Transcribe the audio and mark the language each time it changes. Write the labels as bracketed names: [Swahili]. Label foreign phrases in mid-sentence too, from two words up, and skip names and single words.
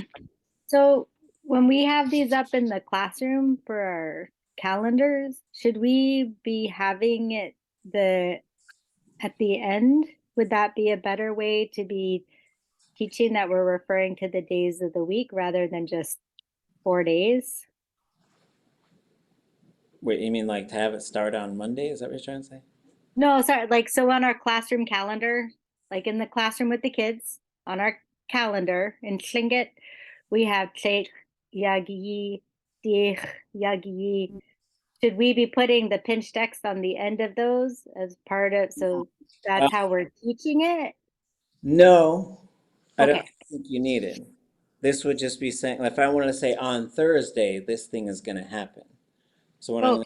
[English] So when we have these up in the classroom for our calendars, should we be having it at the end, would that be a better way to be teaching that we're referring to the days of the week rather than just 4 days? Wait, you mean like to have it start on Monday? Is that what you're trying to say? No, sorry, like so on our classroom calendar, like in the classroom with the kids, on our calendar in Tlingit, we have [Tlingit] T'aawáḳ, yeexʼ, dísi, aayí. [English] Should we be putting the pinch text on the end of those as part of, so that's how we're teaching it? No, I don't Okay. think you need it. This would just be saying, if I wanted to say on Thursday, this thing is going to happen. So what I'm going